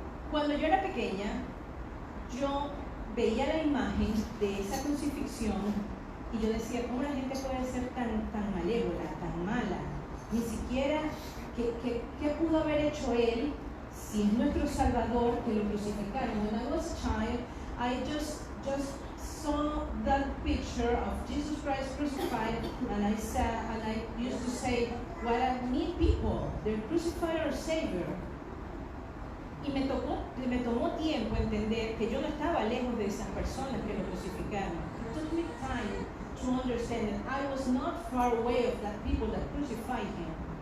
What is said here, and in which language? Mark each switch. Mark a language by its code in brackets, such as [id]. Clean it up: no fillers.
[es] Cuando yo era pequeña, yo veía la imagen de esa crucifixión y yo decía, ¿cómo la gente puede ser tan malévola, tan mala? Ni siquiera, ¿qué pudo haber hecho él si es nuestro Salvador que lo crucificaron? [en] When I was a child, I just saw that picture of Jesus Christ crucified, and I used to say, what a neat people, they crucified our Savior. [es] Y me tomó tiempo entender que yo no estaba lejos de esas personas que lo crucificaron. [en] It took me time to understand that I was not far away of that people that crucified him.